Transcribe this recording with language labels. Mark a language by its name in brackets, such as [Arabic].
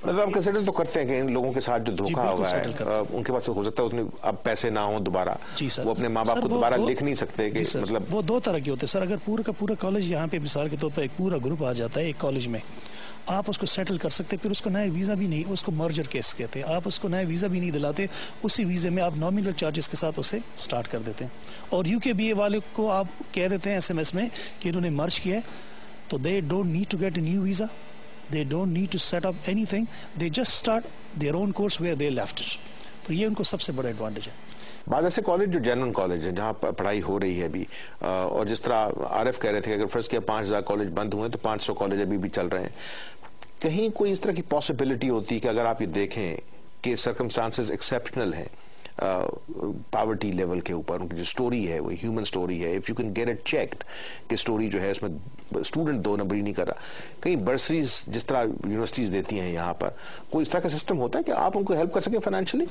[Urdu] مطلب آپ کنسیڈر تو کرتے ہیں کہ ان لوگوں کے ساتھ جو دھوکہ ہوا ہے ان کے پاس ہو سکتا ہے اتنے اب پیسے نہ ہوں دوبارہ, وہ اپنے ماں باپ کو دوبارہ لکھ نہیں سکتے کہ مطلب وہ 2 طرح کے ہوتے ہیں سر. اگر پورا کا پورا کالج یہاں پہ مثال کے طور پر ایک پورا گروپ آ جاتا ہے ایک کالج میں, آپ اس کو سیٹل کر سکتے, پھر اس کو نیا ویزا بھی نہیں, اس کو مرجر کیس کہتے ہیں, آپ اس کو نیا ویزا بھی نہیں دلاتے, اسی ویزے میں آپ نامینل چارجز کے ساتھ اسے سٹارٹ کر دیتے ہیں. اور UKBA والے کو آپ کہہ دیتے ہیں SMS میں کہ انہوں نے مرج کیا ہے, تو [English] they don't need to get a new visa, they don't need to set up anything, they just start their own course where they left it. [Urdu] تو یہ ان کو سب سے بڑا ایڈوانٹیج ہے. بعض ایسے کالج جو جنرل کالج ہیں جہاں پڑھائی ہو رہی ہے ابھی, اور جس طرح عارف کہہ رہے تھے کہ اگر فرض کیا 5,000 کالج بند ہوئے تو 500 کالج ابھی بھی چل رہے ہیں, کہیں کوئی اس طرح کی پاسبلٹی ہوتی کہ اگر آپ یہ دیکھیں کہ سرکمسٹانسز ایکسیپشنل ہیں پاورٹی لیول کے اوپر, ان کی جو سٹوری ہے وہ ہیومن سٹوری ہے, [English] if you can get it checked [Urdu] کہ سٹوری جو ہے اس میں اسٹوڈنٹ 2 نمبری نہیں کر رہا, کہیں برسریز جس طرح یونیورسٹیز دیتی ہیں یہاں پر, کوئی اس طرح کا سسٹم ہوتا ہے کہ آپ ان کو ہیلپ کر سکیں فائنینشلی؟